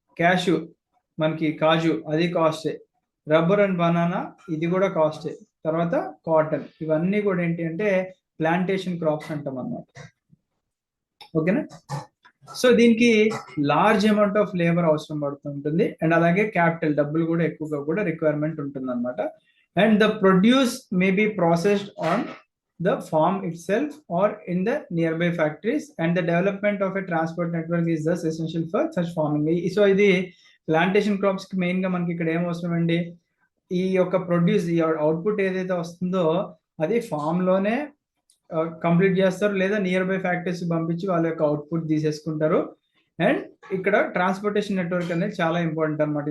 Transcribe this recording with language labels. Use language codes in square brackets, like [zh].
[te] Cashew మనకి కాజు, అది కాస్టే. Rubber and banana, ఇది కూడా కాస్టే. తర్వాత కాటన్, ఇవన్నీ కూడా ఏంటి అంటే ప్లాంటేషన్ క్రాప్స్ అంటాం అన్నమాట, ఓకేనా. సో దీనికి లార్జ్ అమౌంట్ ఆఫ్ లేబర్ అవసరం పడుతుంటుంది, అండ్ అలాగే క్యాపిటల్, డబ్బులు కూడా ఎక్కువగా కూడా రిక్వైర్మెంట్ ఉంటుంది అనమాట. [en] And the produce may be processed on the farm itself or in the nearby factories, and the development of a transport network is thus essential for such farming. [te] So ఇది plantation crops కి main గా మనకి ఇక్కడ ఏం అవసరం అండి, ఈ యొక్క ప్రొడ్యూస్, ఈ అవుట్పుట్ ఏదైతే వస్తుందో అది ఫామ్ లోనే కంప్లీట్ చేస్తారు, లేదా నియర్ బై ఫ్యాక్టరీస్ పంపించి వాళ్ళ యొక్క అవుట్పుట్ తీసేసుకుంటారు. అండ్ ఇక్కడ ట్రాన్స్పోర్టేషన్ నెట్వర్క్ అనేది చాలా ఇంపార్టెంట్ అనమాట.